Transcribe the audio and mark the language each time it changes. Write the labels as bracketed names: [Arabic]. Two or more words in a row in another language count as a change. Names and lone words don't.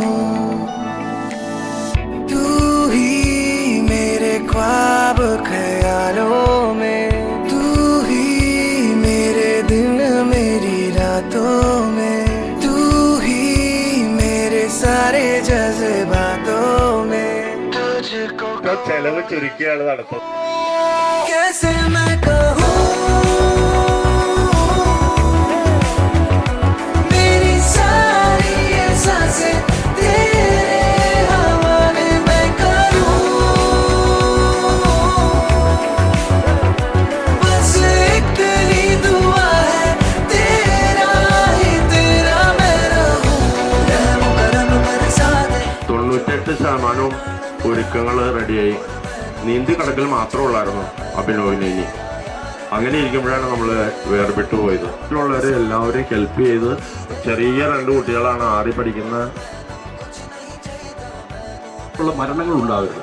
[Hindi] तू ही मेरे ख्वाब ख्यालों में तू ही मेरे दिन मेरी रातों में तू ही मेरे सारे जज्बातों में तुझको [Malayalam] ചെലവ് ചുരുക്കിയാണ് നടത്തുന്നത്. [Hindi] कैसे मैं कहूँ मेरी सारी ये सांसें तेरे हवाले मैं करूँ बस इतनी दुआ है तेरा ही तेरा मैं रहूँ रहम करम बरसा दे [Malayalam] 98% ഒരുക്കങ്ങൾ റെഡിയായി. നീന്തി കടക്കൽ മാത്രമുള്ളായിരുന്നു അഭിനവിന്. ഇനി അങ്ങനെ ഇരിക്കുമ്പോഴാണ് നമ്മൾ വേർപെട്ടു പോയത്. മറ്റുള്ളവരെ എല്ലാവരെയും ഹെൽപ്പ് ചെയ്ത് ചെറിയ 2 കുട്ടികളാണ് 6 പഠിക്കുന്ന മരണങ്ങൾ ഉണ്ടാവരുത്.